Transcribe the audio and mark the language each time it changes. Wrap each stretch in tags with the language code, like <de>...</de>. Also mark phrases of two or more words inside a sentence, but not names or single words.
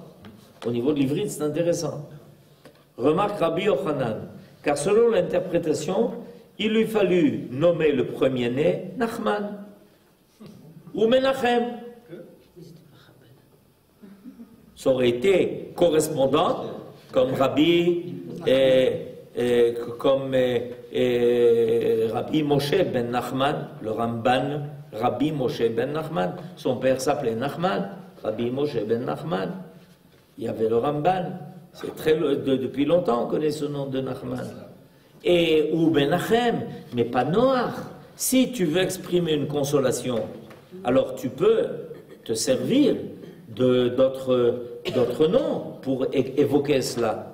<fr>Au niveau de l'ivrit, c'est intéressant. Remarque Rabbi Yochanan, car selon l'interprétation, il lui fallut nommer le premier-né Nachman ou Menachem. Ça aurait été correspondant comme Rabbi Rabbi Moshe ben Nachman, le Ramban, Rabbi Moshe ben Nachman. Son père s'appelait Nachman, Rabbi Moshe ben Nachman. Il y avait le Ramban. C'est depuis longtemps on connaît ce nom de Nachman. Et ou Menachem, mais pas Noach. Si tu veux exprimer une consolation, alors tu peux te servir d'autres noms pour évoquer cela.</fr>